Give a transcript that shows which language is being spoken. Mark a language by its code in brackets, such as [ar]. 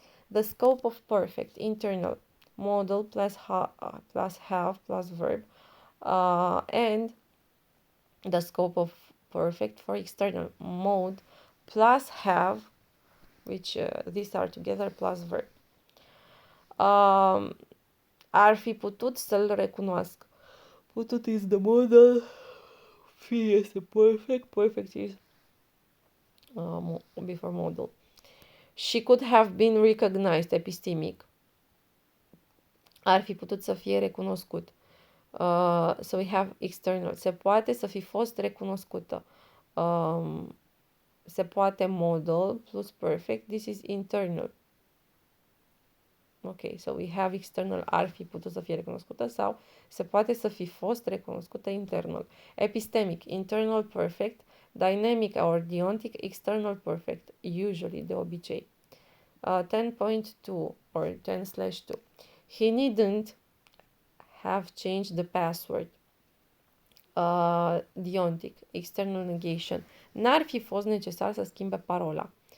[en] The scope of perfect, internal, modal plus have plus verb, and the scope of perfect for external, mode plus have, which these are together, plus verb. [ro] Ar fi putut să-l recunoască. [en] Putut is the modal, fi este perfect, perfect is before modal. She could have been recognized, epistemic. [ro] Ar fi putut să fie recunoscut. [en] So we have external. [ro] Se poate să fi fost recunoscută. Se poate modal plus perfect. [en] This is internal. Ok, so we have external, [ro] ar fi putut să fie recunoscută sau se poate să fi fost recunoscută internal. [en] Epistemic, internal perfect, dynamic or deontic, external perfect, usually, [ro] de obicei. [en] 10.2 or 10/2. He needn't have changed the password. Deontic, external negation. [ro] N-ar fi fost necesar să schimbe parola.